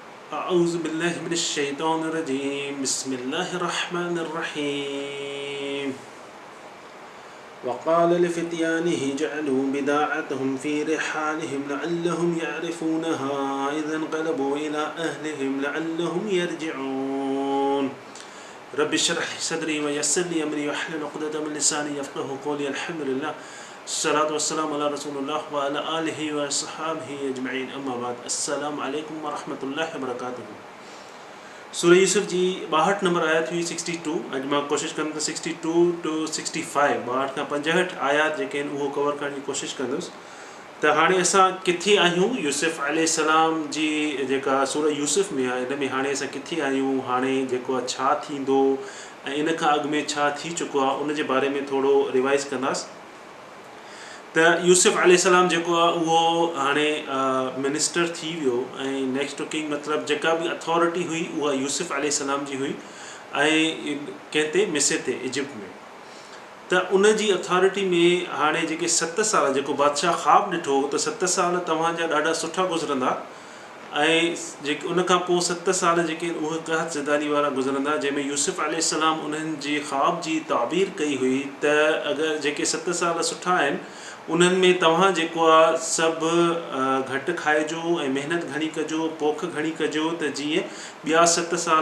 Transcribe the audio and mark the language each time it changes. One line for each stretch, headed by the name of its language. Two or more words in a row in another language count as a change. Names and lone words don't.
Arabic: أعوذ بالله من الشيطان الرجيم بسم الله الرحمن الرحيم وقال لفتيانه جعلوا بضاعتهم في رحالهم لعلهم يعرفونها إذا انقلبوا إلى أهلهم لعلهم يرجعون رب اشرح لي صدري ويسر لي أمري واحلل عقدة من لساني يفقهوا قولي الحمد لله الصلاة والسلام على رسول الله وعلى آله وصحبه أجمعين أما بعد السلام عليكم ورحمة الله وبركاته सूरह यूसुफ जी 62
Sindhi: नंबर आयत हुई 62 अॼु मां कोशिशि कंदुसि 62 to 65 62 खां 65 आयात जेके आहिनि उहो कवर करण जी कोशिशि कंदुसि त हाणे असां किथे आहियूं यूसुफ अलैहिस्सलाम जी जेका सूरह यूसुफ में आहे इन में हाणे असां किथे आहियूं हाणे जेको आहे छा थींदो ऐं इन खां अॻु में छा थी चुको आहे उन जे बारे में थोरो रिवाइज़ कंदासीं त यूसुफ अलैहिस्सलाम जेको आहे उहो हाणे मिनिस्टर थी वियो ऐं
English: next to king
Sindhi: मतिलबु जेका बि अथॉरिटी हुई उहा यूसुफ अलैहिस्सलाम जी हुई ऐं कंहिं ते मिस्र ते इजिप्ट में त उन जी अथॉरिटी में हाणे जेके 7 साल जेको बादशाह ख़्वाबु ॾिठो त 7 साल तव्हांजा ॾाढा सुठा गुज़रंदा ऐं जेके उन खां पोइ 7 साल जेके उहे कहत ज़दानी वारा गुज़रंदा जंहिंमें यूसुफ अलैहिस्सलाम उन्हनि जे ख़्वाब जी ताबीर कई हुई त अगरि जेके 7 साल सुठा आहिनि उन्हनि में तव्हां जेको आहे सभु घटि खाइजो ऐं महिनत घणी कजो पोख घणी कजो त जीअं ॿिया 7 साल